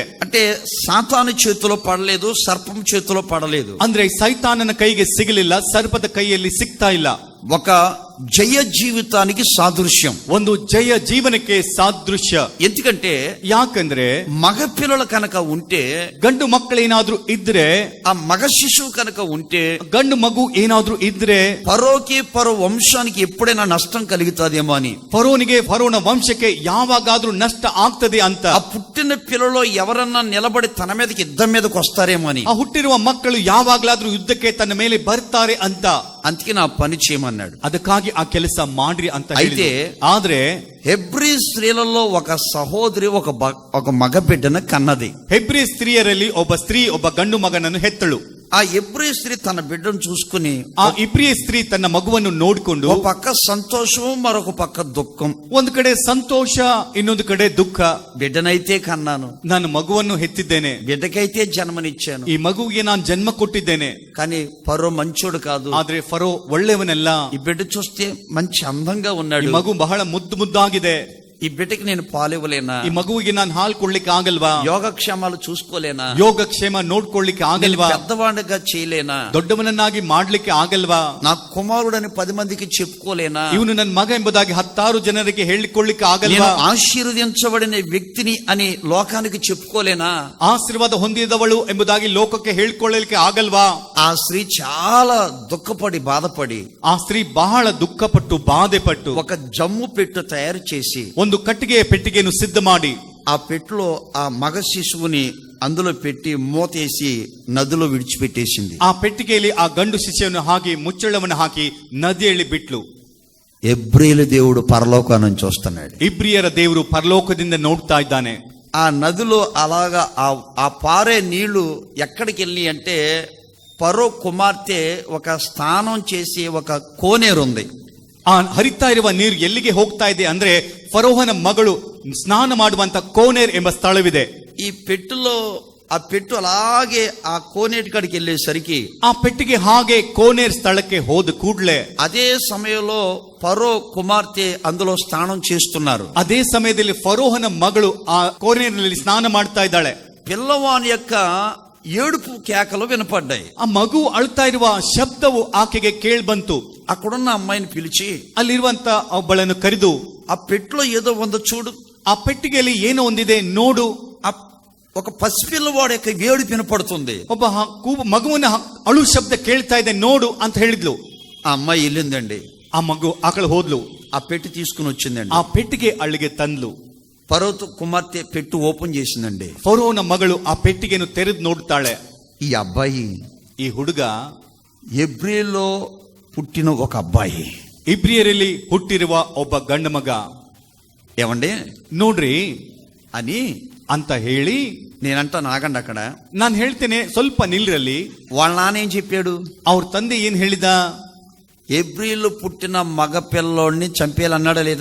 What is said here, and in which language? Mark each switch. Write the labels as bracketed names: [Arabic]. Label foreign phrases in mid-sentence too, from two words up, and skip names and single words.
[Telugu] అంటే సాతాను చేతిలో పడలేదు, సర్పం చేతిలో పడలేదు. [Kannada] ಅಂದ್ರೆ ಸೈತಾನನ ಕೈಗೆ ಸಿಗಲಿಲ್ಲ, ಸರ್ಪದ ಕೈಯಲ್ಲಿ ಸಿಗ್ತಾ ಇಲ್ಲ. [Telugu] ఒక జయ జీవితానికి సాదృశ్యం, [Kannada] ಒಂದು ಜಯ ಜೀವನಕ್ಕೆ ಸಾದೃಶ್ಯ. [Telugu] ఎందుకంటే [Kannada] ಯಾಕಂದ್ರೆ [Telugu] మగ పిల్లలు కనుక ఉంటే, [Kannada] ಗಂಡು ಮಕ್ಕಳೇನಾದ್ರೂ ಇದ್ರೆ, [Telugu] ఆ మగ శిశువు కనుక ఉంటే [Kannada] ಗಂಡು ಮಗು ಏನಾದ್ರೂ ಇದ್ರೆ [Telugu] ఫరోకి ఫరో వంశానికి ఎప్పుడైనా నష్టం కలుగుతాదేమో అని, [Kannada] ಫರೋನಿಗೆ, ಫರೋನ ವಂಶಕ್ಕೆ ಯಾವಾಗಾದ್ರೂ ನಷ್ಟ ಆಗ್ತದೆ ಅಂತ, [Telugu] ఆ పుట్టిన పిల్లలో ఎవరన్నా నిలబడి తన మీదకి యుద్ధం మీదకి వస్తారేమో అని, [Kannada] ಆ ಹುಟ್ಟಿರುವ ಮಕ್ಕಳು ಯಾವಾಗ್ಲಾದ್ರೂ ಯುದ್ಧಕ್ಕೆ ತನ್ನ ಮೇಲೆ ಬರ್ತಾರೆ ಅಂತ, [Telugu] అందుకే నా పని చేయమన్నాడు. [Kannada] ಅದಕ್ಕಾಗಿ ಆ ಕೆಲಸ ಮಾಡ್ರಿ ಅಂತ [Telugu] అయితే [Kannada] ಹೇಳಿದ್ರು. ಆದ್ರೆ [Telugu] హెబ్రీ స్త్రీలలో ఒక సహోదరి ఒక మగ బిడ్డను కన్నది. [Kannada] ಹೆಬ್ರಿ ಸ್ತ್ರೀಯರಲ್ಲಿ ಒಬ್ಬ ಸ್ತ್ರೀ ಒಬ್ಬ ಗಂಡು ಮಗನನ್ನು ಹೆತ್ತಳು. [Telugu] ఆ హెబ్రీ స్త్రీ తన బిడ్డను చూసుకుని, [Kannada] ಆ ಇಬ್ರಿಯ ಸ್ತ್ರೀ ತನ್ನ ಮಗುವನ್ನು ನೋಡಿಕೊಂಡು, [Telugu] ఒక పక్క సంతోషం, మరొక పక్క దుఃఖం. [Kannada] ಒಂದು ಕಡೆ ಸಂತೋಷ, ಇನ್ನೊಂದು ಕಡೆ ದುಃಖ. [Telugu] బిడ్డనైతే కన్నాను, [Kannada] ನಾನು మಗುವನ್ನು ಹೆತ್ತಿದ್ದೇನೆ, [Telugu] బిడ్డకైతే జన్మనిచ్చాను, [Kannada] ಈ ಮಗುವಿಗೆ ನಾನು ಜನ್ಮ ಕೊಟ್ಟಿದ್ದೇನೆ. [Telugu] కానీ ఫరో మంచోడు కాదు. [Kannada] ಆದ್ರೆ ಫರೋ ಒಳ್ಳೆಯವನಲ್ಲ. [Telugu] ఈ బిడ్డ చూస్తే మంచి అందంగా [Kannada] ಈ [Telugu] ఉన్నాడు, [Kannada] ಮಗು ಬಹಳ ಮುದ್ದಾಗಿದೆ, [Telugu] ఈ బిడ్డకి నేను పాలివ్వలేనా, [Kannada] ಈ ಮಗುವಿಗೆ ನಾನು ಹಾಲು ಕೊಡ್ಲಿಕ್ಕೆ ಆಗಲ್ವಾ, [Telugu] యోగక్షేమాలు చూసుకోలేనా, [Kannada] ಯೋಗಕ್ಷೇಮ ನೋಡ್ಕೊಳ್ಳಿಕ್ಕೆ ಆಗಲ್ವಾ, [Telugu] పెద్దవాడిగా చేయలేనా, [Kannada] ದೊಡ್ಡವನನ್ನಾಗಿ ಮಾಡ್ಲಿಕ್ಕೆ ಆಗಲ್ವಾ, [Telugu] నా కుమారుడని 10 మందికి చెప్పుకోలేనా, [Kannada] ಇವನು ನನ್ನ ಮಗ ಎಂಬುದಾಗಿ 10 ಜನರಿಗೆ ಹೇಳಿಕೊಳ್ಳಿಕ್ಕೆ [Telugu] నేను [Kannada] ಆಗಲ್ವಾ, [Telugu] ఆశీర్వదించబడిన వ్యక్తిని అని లోకానికి చెప్పుకోలేనా, [Kannada] ಆಶೀರ್ವಾದ ಹೊಂದಿದವಳು ಎಂಬುದಾಗಿ ಲೋಕಕ್ಕೆ ಹೇಳ್ಕೊಳ್ಳಲಿಕ್ಕೆ ಆಗಲ್ವಾ? [Telugu] ఆ స్త్రీ చాలా దుఃఖపడి బాధపడి [Kannada] ಆ ಸ್ತ್ರೀ ಬಹಳ ದುಃಖಪಟ್ಟು ಬಾಧೆಪಟ್ಟು [Telugu] ఒక జమ్ము పెట్టు తయారు చేసి [Kannada] ಒಂದು ಕಟ್ಟಿಗೆಯ ಪೆಟ್ಟಿಗೆಯನ್ನು ಸಿದ್ಧ ಮಾಡಿ [Telugu] ఆ పెట్టులో ఆ మగ శిశువుని అందులో పెట్టి మూతేసి నదిలో విడిచిపెట్టేసింది. [Kannada] ಆ ಪೆಟ್ಟಿಗೆಯಲ್ಲಿ ಆ ಗಂಡು ಶಿಶುವನ್ನು ಹಾಕಿ ಮುಚ್ಚಳವನ್ನು ಹಾಕಿ ನದಿಯಲ್ಲಿ ಬಿಟ್ಲು. [Telugu] హెబ్రీల దేవుడు పరలోకం నుంచి వస్తున్నాడు. [Kannada] ಇಬ್ರಿಯರ ದೇವರು ಪರಲೋಕದಿಂದ ನೋಡ್ತಾ ಇದ್ದಾನೆ. [Telugu] ఆ నదిలో అలాగా ఆ పారే నీళ్లు ఎక్కడికి వెళ్ళి అంటే, ఫరో కుమార్తె ఒక స్నానం చేసి ఒక కోనేరు ఉంది. [Kannada] ಆ ಹರಿತಾ ಇರುವ ನೀರು ಎಲ್ಲಿಗೆ ಹೋಗ್ತಾ ಇದೆ ಅಂದ್ರೆ, ಫರೋಹನ ಮಗಳು ಸ್ನಾನ ಮಾಡುವಂತ ಕೋನೇರ್ ಎಂಬ ಸ್ಥಳವಿದೆ. [Telugu] ఈ పెట్టులో ఆ పెట్టు అలాగే ఆ కోనేటి కాడికి వెళ్ళేసరికి [Kannada] ಆ ಪೆಟ್ಟಿಗೆ ಹಾಗೆ ಕೋನೇರ್ ಸ್ಥಳಕ್ಕೆ ಹೋದ ಕೂಡ್ಲೆ [Telugu] అదే సమయంలో ఫరో కుమార్తె అందులో స్నానం చేస్తున్నారు. [Kannada] ಅದೇ ಸಮಯದಲ್ಲಿ ಫರೋಹನ ಮಗಳು ಆ ಕೋನೇರಿನಲ್ಲಿ ಸ್ನಾನ ಮಾಡ್ತಾ ಇದ್ದಾಳೆ. [Telugu] పిల్లవాని యొక్క ఏడుపు కేకలు వినపడ్డాయి. [Kannada] ಆ ಮಗು ಅಳ್ತಾ ಇರುವ ಶಬ್ದವು ಆಕೆಗೆ ಕೇಳಿ ಬಂತು. [Telugu] అక్కడున్న అమ్మాయిని పిలిచి [Kannada] ಅಲ್ಲಿರುವಂತ ಒಬ್ಬಳನ್ನು ಕರೆದು, [Telugu] ఆ పెట్టులో ఏదో ఉందో చూడు, [Kannada] ಆ ಪೆಟ್ಟಿಗೆಯಲ್ಲಿ ಏನೋ ಒಂದಿದೆ ನೋಡು. [Telugu] ఒక పసిపిల్లవాడు యొక్క ఏడుపు వినపడుతుంది. [Kannada] ಒಬ್ಬ ಮಗುವಿನ ಅಳು ಶಬ್ದ ಕೇಳ್ತಾ ಇದೆ ನೋಡು ಅಂತ ಹೇಳಿದ್ಲು. [Telugu] ఆ అమ్మాయి వెళ్ళిందండి. [Kannada] ಆ ಮಗು ಆಕಳು ಹೋದ್ಲು. [Telugu] ఆ పెట్టి తీసుకుని వచ్చిందండి. [Kannada] ಆ ಪೆಟ್ಟಿಗೆ ಅಲ್ಲಿಗೆ ತಂದ್ಲು. [Telugu] ఫరో కుమార్తె పెట్టు ఓపెన్ చేసిందండి. [Kannada] ಫರೋನ ಮಗಳು ಆ ಪೆಟ್ಟಿಗೆಯನ್ನು ತೆರೆದು ನೋಡ್ತಾಳೆ. [Telugu] ఈ అబ్బాయి, [Kannada] ಈ ಹುಡುಗ [Telugu] ఎబ్రీలో పుట్టిన ఒక అబ్బాయి, [Kannada] ಇಬ್ರಿಯರಲ್ಲಿ ಹುಟ್ಟಿರುವ ಒಬ್ಬ ಗಂಡು ಮಗ. [Telugu] ఏమండి [Kannada] ನೋಡ್ರಿ [Telugu] అని [Kannada] ಅಂತ ಹೇಳಿ [Telugu] నేనంటా నాగండి అక్కడ. [Kannada] ನಾನು ಹೇಳ್ತೇನೆ, ಸ್ವಲ್ಪ ನಿಲ್ರಲ್ಲಿ. [Telugu] వాళ్ళ నాన్న ఏం చెప్పాడు? [Kannada] ಅವ್ರ ತಂದೆ ಏನ್ ಹೇಳಿದ? [Telugu] ఎబ్రీలో పుట్టిన మగ పిల్లోడిని చంపేయాలన్నాడా లేదా?